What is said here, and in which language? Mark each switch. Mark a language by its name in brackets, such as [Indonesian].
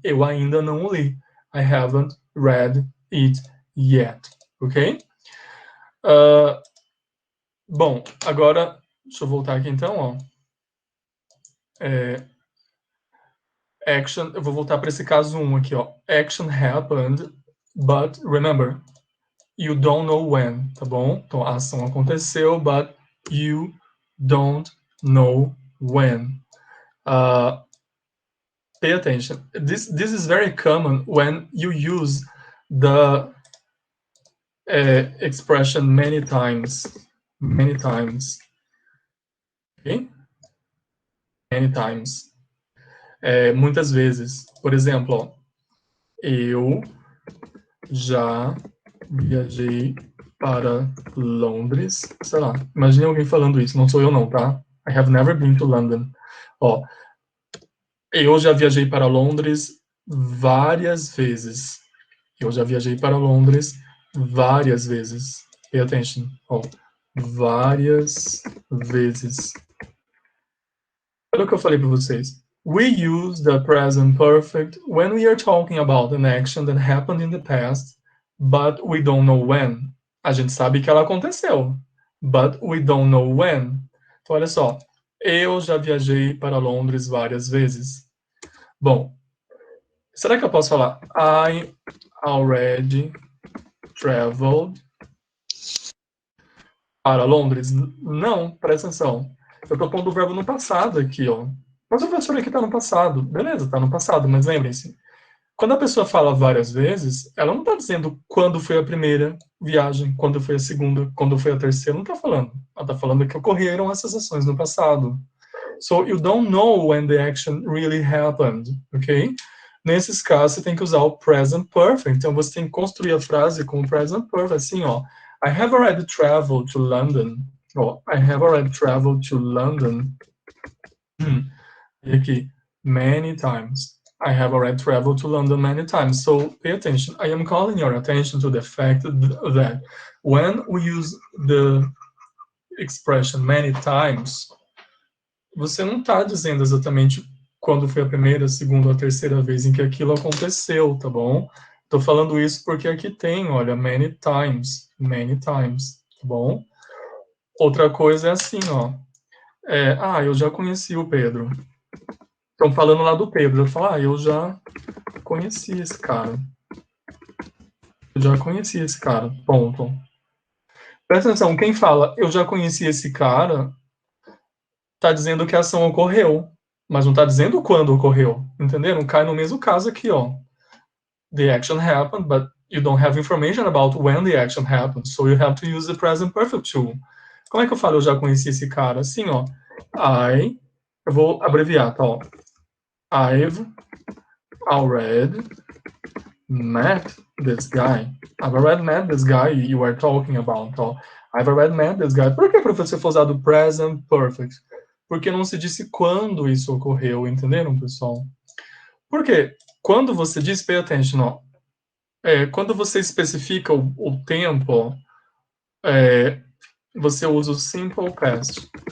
[Portuguese] Eu ainda não li. [English] I haven't read it yet. Ok? [Portuguese] Bom, agora, deixa eu voltar aqui então, ó. Action, eu vou voltar para esse caso 1 aqui, ó. [English] Action happened, but remember, you don't know when, [Portuguese] tá bom? Então, a ação aconteceu, [English] but you don't know when. Pay attention. This is very common when you use the expression many times. Many times. Okay? Many times. [Portuguese] Muitas vezes. Por exemplo, ó, eu já viajei para Londres, sei lá, imagine alguém falando isso, não sou eu não, tá? [English] I have never been to London. [Portuguese] Ó, eu já viajei para Londres várias vezes. Eu já viajei para Londres várias vezes. [English] Pay attention. [Portuguese] Ó, várias vezes. Olha o que eu falei para vocês. [English] We use the present perfect when we are talking about an action that happened in the past, but we don't know when. [Portuguese] A gente sabe que ela aconteceu, [English] but we don't know when. [Portuguese] Então, olha só. Eu já viajei para Londres várias vezes. Bom, será que eu posso falar [English] I already traveled [Portuguese] para Londres? Não, presta atenção. Eu estou pondo o verbo no passado aqui, ó. Mas o professor aqui está no passado. Beleza, está no passado, mas lembrem-se. Quando a pessoa fala várias vezes, ela não está dizendo quando foi a primeira viagem, quando foi a segunda, quando foi a terceira. Não está falando. Ela está falando que ocorreram essas ações no passado. [English] So, you don't know when the action really happened, ok? [Portuguese] Nesses casos, você tem que usar o present perfect. Então, você tem que construir a frase com o present perfect. Assim, ó. [English] I have already traveled to London. Ó, I have already traveled to London. [Portuguese] E aqui, [English] many times. I have already traveled to London many times. So, pay attention. I am calling your attention to the fact that when we use the expression many times, [Portuguese] você não está dizendo exatamente quando foi a primeira, segunda ou terceira vez em que aquilo aconteceu, tá bom? Estou falando isso porque aqui tem, olha, many times, tá bom? Outra coisa é assim, ó. Eu já conheci o Pedro. Estão falando lá do Pedro. Eu falo, eu já conheci esse cara. Eu já conheci esse cara, ponto. Presta atenção, quem fala eu já conheci esse cara, está dizendo que a ação ocorreu, mas não está dizendo quando ocorreu, entenderam? Cai no mesmo caso aqui, ó. [English] The action happened, but you don't have information about when the action happened, so you have to use the present perfect too. [Portuguese] Como é que eu falo eu já conheci esse cara? Assim, ó. Eu vou abreviar, tá, ó. [English] I've already met this guy. I've already met this guy you are talking about, ó. I've already met this guy. [Portuguese] Por que, professor, foi usado present perfect? Porque não se disse quando isso ocorreu, entenderam, pessoal? Porque quando você diz, [English] pay attention, [Portuguese] ó, quando você especifica o tempo, você usa o simple past.